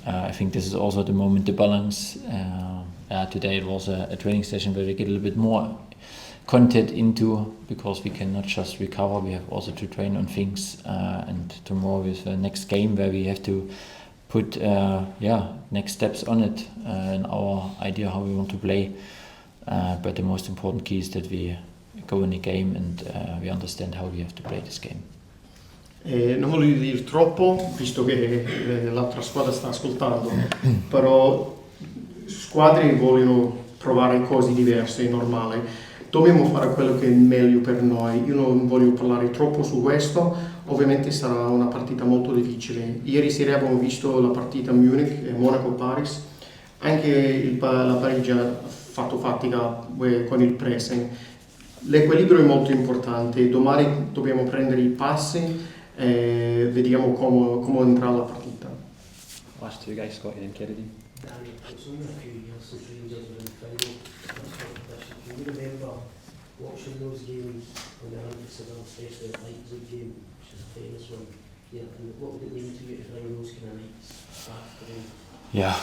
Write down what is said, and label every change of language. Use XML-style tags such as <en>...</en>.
<en>I think this is also the moment, the balance. Today it was a training session where we get a little bit more content into, because we cannot just recover, we have also to train on things, and tomorrow is the next game where we have to put next steps on it, and our idea how we want to play. But the most important key is that we go in the game and we understand how we have to play this game.</en> <it>Non voglio dire troppo, visto che l'altra squadra sta ascoltando, però squadre vogliono provare cose diverse, è normale. Dobbiamo fare quello che è meglio per noi. Io non voglio parlare troppo su questo, ovviamente sarà una partita molto difficile. Ieri sera abbiamo visto la partita Munich e Monaco-Paris, anche la Parigi ha fatto fatica con il pressing. L'equilibrio è molto importante, domani dobbiamo prendere i passi e vediamo come andrà la partita.</it> <en>Last two guys, Scotty and Kennedy. Danny, it's only a few years since Rangers were in the final of this competition. Can you remember watching those games on the 100th of especially the Leipzig game, which is a famous one, and what would it mean to you to bring those kind of nights back again?</en>